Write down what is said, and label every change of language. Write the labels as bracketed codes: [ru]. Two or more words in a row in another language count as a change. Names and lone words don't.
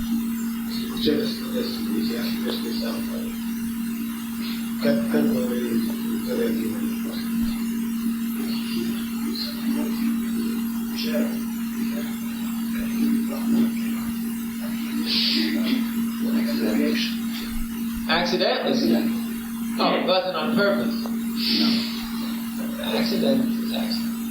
[bs] Zbog čega se to desilo? Ja sam nešto sam pravi. Kako to reagiraju? [en] Accidentally? Oh, it wasn't on purpose? No. Accident is accident.